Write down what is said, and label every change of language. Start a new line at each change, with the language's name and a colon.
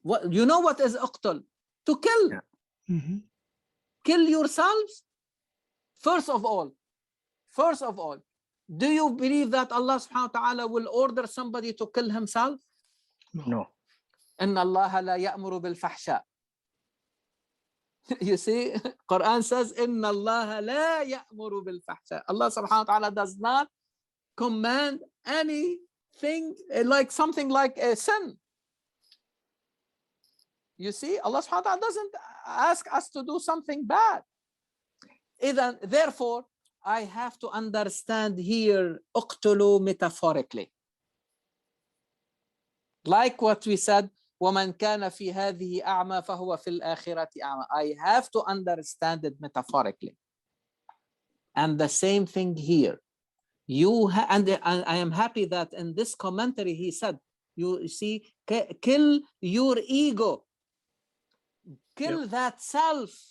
English: You know what is uqtul? To kill. Yeah. Mm-hmm. Kill yourselves. First of all, do you believe that Allah subhanahu wa ta'ala will order somebody to kill himself? No.
Arabic: إِنَّ اللَّهَ لَا يَأْمُرُ بِالْفَحْشَاءِ.
English: You see, Quran says,
Arabic: إِنَّ اللَّهَ لَا يَأْمُرُ بِالْفَحْشَاءِ.
English: Allah subhanahu wa ta'ala does not command anything like something like a sin. You see, Allah subhanahu wa ta'ala doesn't ask us to do something bad. Therefore, I have to understand here uqtulu metaphorically. Like what we said,
Arabic: وَمَنْ كَانَ فِي هَذِهِ أَعْمَى فَهُوَ فِي الْآخِرَةِ أَعْمَى.
English: I have to understand it metaphorically. And the same thing here. And I am happy that in this commentary he said, you see, kill your ego. Kill that self.